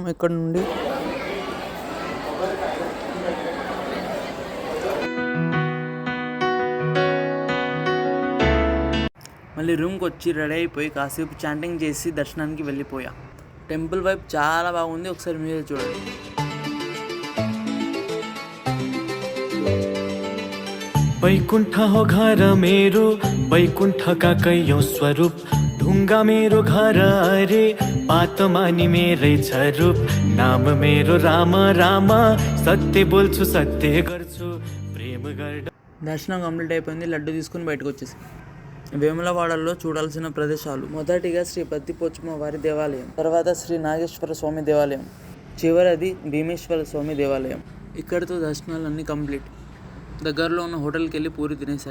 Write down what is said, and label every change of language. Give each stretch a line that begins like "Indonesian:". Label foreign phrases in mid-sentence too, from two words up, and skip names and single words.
Telugu: ఇక్కడ నుండి మళ్ళీ రూమ్కి వచ్చి రెడీ అయిపోయి కాసేపు చాంటింగ్ చేసి దర్శనానికి వెళ్ళిపోయా. టెంపుల్ వైపు చాలా బాగుంది, ఒకసారి మీరే చూడండి.
Nepali: वैकुंठ हो घर मेरो, वैकुंठ का कयो स्वरूप, ढुंगा मेरो घर अरे, बात मानी मेरै छ रूप, नाम मेरो राम राम, सत्य बोल्छु सत्य गर्छु, प्रेम गर्.
Telugu: దర్శనం కంప్లీట్ అయిపోయింది. లడ్డు తీసుకుని బయటకు వచ్చేసి వేములవాడలో చూడాల్సిన ప్రదేశాలు: మొదటిగా శ్రీ పత్తిపోచమ్మ వారి దేవాలయం, తర్వాత శ్రీ నాగేశ్వర స్వామి దేవాలయం, చివరిది భీమేశ్వర స్వామి దేవాలయం. ఇక్కడితో దర్శనాలు అన్నీ కంప్లీట్. దగ్గరలో ఉన్న హోటల్కి వెళ్ళి పూరి తినేసా.